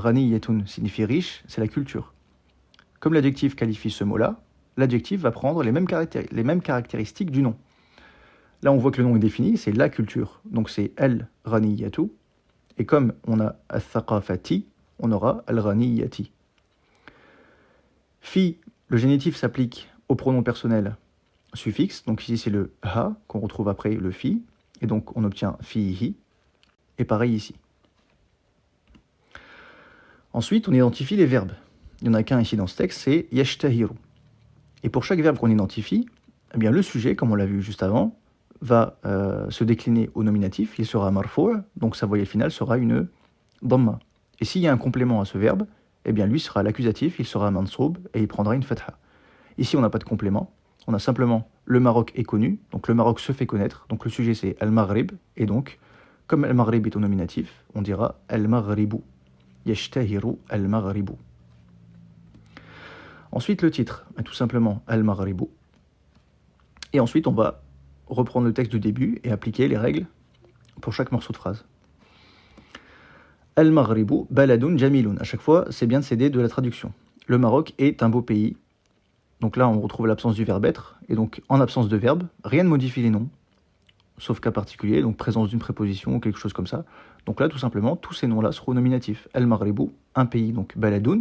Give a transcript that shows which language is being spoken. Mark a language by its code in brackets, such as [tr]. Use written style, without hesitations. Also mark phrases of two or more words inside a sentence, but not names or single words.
[fr] Ghaniyatun signifie riche, c'est la culture. Comme l'adjectif qualifie ce mot-là, l'adjectif va prendre les mêmes caractéristiques du nom. Là, on voit que le nom est défini, c'est la culture, donc c'est al-ghaniyatu. Et comme on a al-thaqafati, on aura al-ghaniyati. Fi, le génitif s'applique au pronom personnel suffixe, donc ici c'est le ha qu'on retrouve après le fi, et donc on obtient fihi, et pareil ici. Ensuite, on identifie les verbes. Il n'y en a qu'un ici dans ce texte, c'est yashtahiru. Et pour chaque verbe qu'on identifie, eh bien le sujet, comme on l'a vu juste avant, va se décliner au nominatif, il sera marfou', donc sa voyelle finale sera une dhamma. Et s'il y a un complément à ce verbe, eh bien lui sera l'accusatif, il sera mansoub et il prendra une fatha. Ici on n'a pas de complément, on a simplement le Maroc est connu, donc le Maroc se fait connaître, donc le sujet c'est al-Maghrib, et donc comme al-Maghrib est au nominatif, on dira [ar] المغربُ، يشتهرُ المغربُ. [fr] Ensuite le titre, tout simplement al-Maghribu. Et ensuite on va reprendre le texte du début et appliquer les règles pour chaque morceau de phrase. [ar] المغربُ بلدٌ جميلٌ. [fr] À chaque fois, c'est bien de s'aider de la traduction. Le Maroc est un beau pays. Donc là, on retrouve l'absence du verbe être. Et donc, en absence de verbe, rien ne modifie les noms, sauf cas particulier, donc présence d'une préposition ou quelque chose comme ça. Donc là, tout simplement, tous ces noms-là seront nominatifs. Al-Maghribu, un pays, donc baladun.